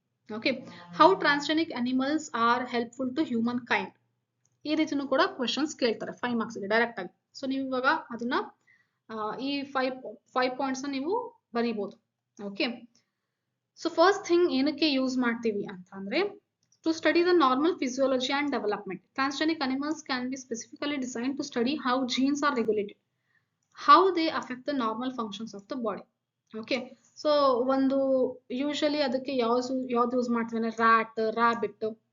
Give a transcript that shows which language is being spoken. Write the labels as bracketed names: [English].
[English] Okay, how transgenic animals are helpful to humankind. [Kannada] ಈ ರೀತಿನೂ ಕೂಡ questions ಕೇಳ್ತಾರೆ 5 marks ಗೆ ಡೈರೆಕ್ಟ್ ಆಗಿ. ಸೊ ನೀವು ಇವಾಗ ಅದನ್ನ ಈ 5 ಪಾಯಿಂಟ್ಸ್ ನೀವು ಬರೀಬಹುದು. [English] okay, so first thing [Kannada] ಏನಕ್ಕೆ ಯೂಸ್ ಮಾಡ್ತೀವಿ ಅಂತ ಅಂದ್ರೆ [English] to study the normal physiology and development. Transgenic animals can be specifically designed to study how genes are regulated, how they affect the normal functions of the body. [Kannada] Okay, so ಒಂದು usually ಅದಕ್ಕೆ ಯಾವ್ದು use ಮಾಡ್ತೀವಿ ಅಂದ್ರೆ rabbit.